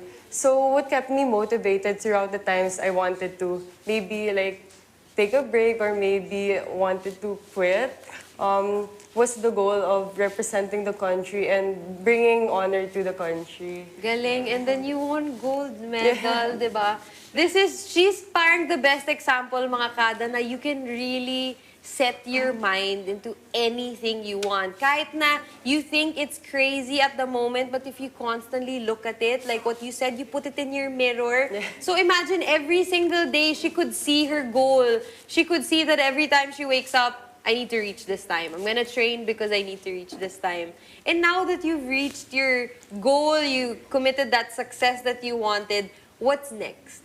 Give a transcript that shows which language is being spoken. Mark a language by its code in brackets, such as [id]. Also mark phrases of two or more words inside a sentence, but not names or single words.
[en] So what kept me motivated throughout the times I wanted to maybe like take a break or maybe wanted to quit was the goal of representing the country and bringing honor to the country. [tl] Galing. [en] And then you won gold medal, diba? She's parang the best example, [tl] mga kada, na [en] you can really set your mind into anything you want. [tl] Kahit na [en] you think it's crazy at the moment, but if you constantly look at it, like what you said, you put it in your mirror. So imagine every single day she could see her goal. She could see that every time she wakes up, I need to reach this time. I'm gonna train because I need to reach this time. And now that you've reached your goal, you committed that success that you wanted, what's next?